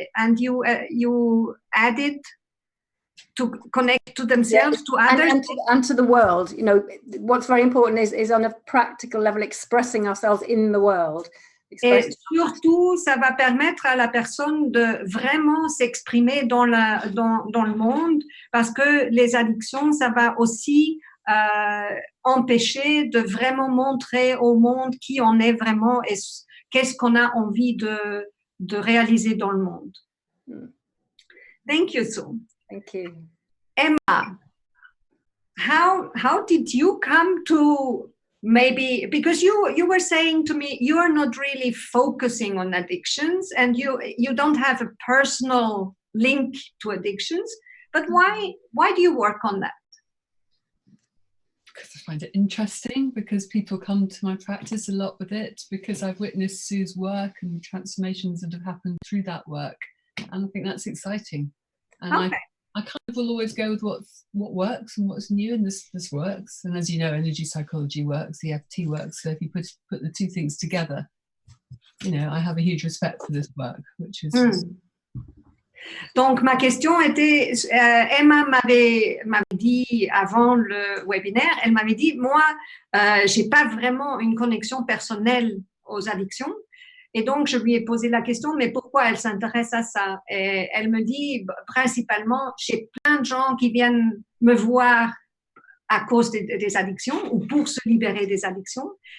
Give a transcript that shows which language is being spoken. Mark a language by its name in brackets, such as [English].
[English] And you added to connect to themselves, to others. And to the world. You know, what's very important is on a practical level expressing ourselves in the world. [French] Et surtout, ça va permettre à la personne de vraiment s'exprimer dans le monde, parce que les addictions, ça va aussi empêcher de vraiment montrer au monde qui on est vraiment et qu'est-ce qu'on a envie de réaliser dans le monde. [English] Thank you, Sue. Thank you. Emma, how did you come to maybe, because you were saying to me, you are not really focusing on addictions and you don't have a personal link to addictions, but why do you work on that? Because I find it interesting, because people come to my practice a lot with it, because I've witnessed Sue's work and the transformations that have happened through that work, and I think that's exciting. And okay. I kind of will always go with what works and what's new, and this works. And as you know, energy psychology works, EFT works. So if you put the two things together, you know, I have a huge respect for this work, which is. [French] Donc ma question était, Emma m'avait dit avant le webinaire, elle m'avait dit, moi, j'ai pas vraiment une connexion personnelle aux addictions. Et donc, je lui ai posé la question, mais pourquoi elle s'intéresse à ça? Et elle me dit, principalement, j'ai plein de gens qui viennent me voir à cause des addictions ou pour se libérer des addictions.